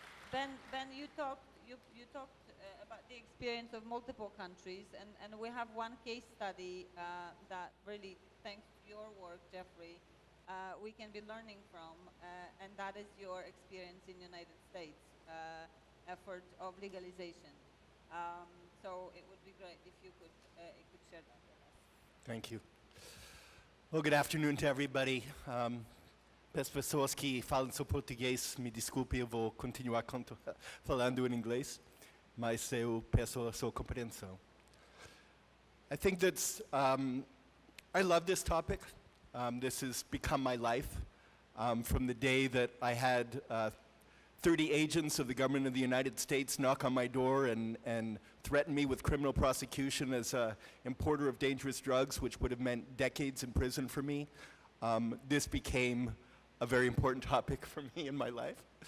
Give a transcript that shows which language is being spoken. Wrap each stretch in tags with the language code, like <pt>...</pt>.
<en>Ben, you talked about the experience of multiple countries, and we have one case study that really, thanks to your work, Jeffrey, we can be learning from, and that is your experience in United States effort of legalization. So it would be great if you could share that with us. Thank you. Well, good afternoon to everybody.</en> <pt>As pessoas que falam só português, me desculpe, eu vou continuar falando em inglês, mas eu peço a sua compreensão.</pt> <en>I think that's, I love this topic. This has become my life from the day that I had 30 agents of the government of the United States knock on my door and threaten me with criminal prosecution as an importer of dangerous drugs, which would have meant decades in prison for me. This became a very important topic for me in my life.</en>